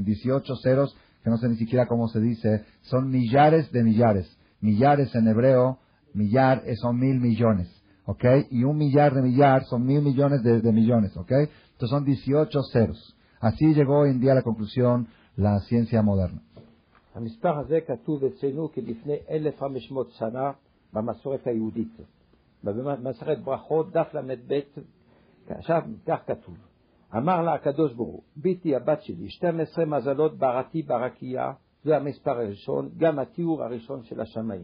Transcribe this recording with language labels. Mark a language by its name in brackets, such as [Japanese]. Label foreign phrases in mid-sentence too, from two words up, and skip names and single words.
[Spanish] 18 ceros, que no sé ni siquiera cómo se dice, son millares de millares. Millares en hebreo, millar son 1,000 millones, y 1 millar de millar son 1,000 millones de millones, Entonces son 18 ceros. Así llegó hoy en día a la conclusión la ciencia moderna. [Hebrew] המספר הזה כתוב אצלנו כלפני 1,500 שנה במסורת היהודית. במסכת ברכות, דף ל"ב, עכשיו כך כתוב. אמר לה הקדוש ברוך הוא, ביתי הבת שלי, 12 מזלות בראתי ברקייה, זה המספר הראשון, גם התיאור הראשון של השמיים.